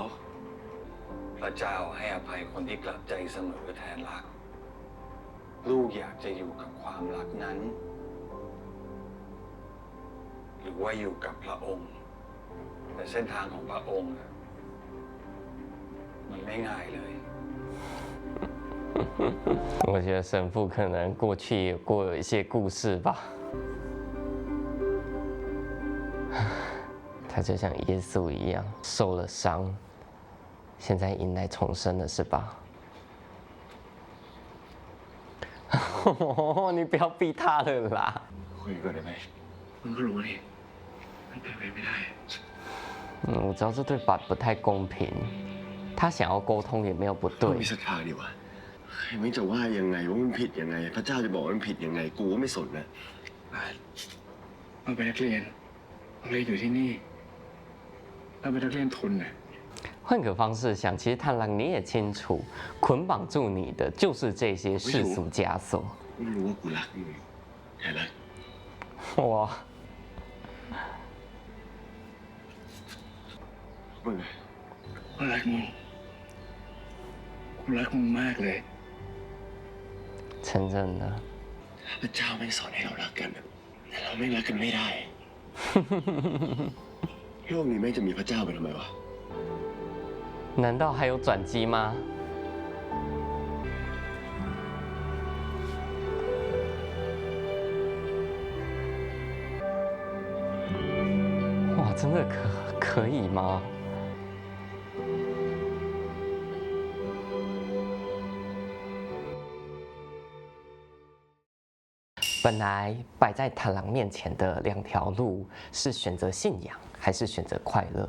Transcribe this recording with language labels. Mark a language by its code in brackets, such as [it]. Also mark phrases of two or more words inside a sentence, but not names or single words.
[th] พระเจ้าให้อภัยคนที่กลับใจเสมอแทนรัก ลูกอยากจะอยู่กับความรักนั้น หรือว่าอยู่กับพระองค์ แต่เส้นทางของพระองค์อะมันไม่ง่ายเลย [zh] 我觉得神父可能过去也过有一些故事吧。他就像耶稣一样受了伤，现在迎来重生了，是吧？你不要逼他了啦！ [th] คุยกันได้ไหมมึงก็รู้นี่มันเป็นไปไม่ได้ [zh] 我知道这对爸不太公平，他想要沟通也没有不 [th] ต้อง [zh] 对 [th] มี。ศรัทธาดีวะใครไม่จะว่ายังไงว่ามันผิดยังไง พระเจ้าจะบอกว่ามันผิดยังไง กูก็ไม่สนนะ มันเป็นนักเรียนมันเรียนอยู่ที่นี่เราเป็นนักเรียนทุนน่ะ [zh] 换个方式想，其实探郎你也清楚，捆绑住你的就是这些世俗枷锁。 [th] ไม่รู้ว่ากูรักมึงแค่รัก [zh] 哇， [th] มึงไง กูรักมึงกูรักมึงมากเลย [zh] 承认了。 [th] พระเจ้าไม่สอนให้เรารักกันอะแต่เราไม่รักกันไม่ได้ โลกนี้ไม่จะมีพระเจ้าไปทำไมวะ [zh] 难道还有转机吗？哇，真的可以吗？本来摆在坦郎面前的两条路是选择信仰还是选择快乐。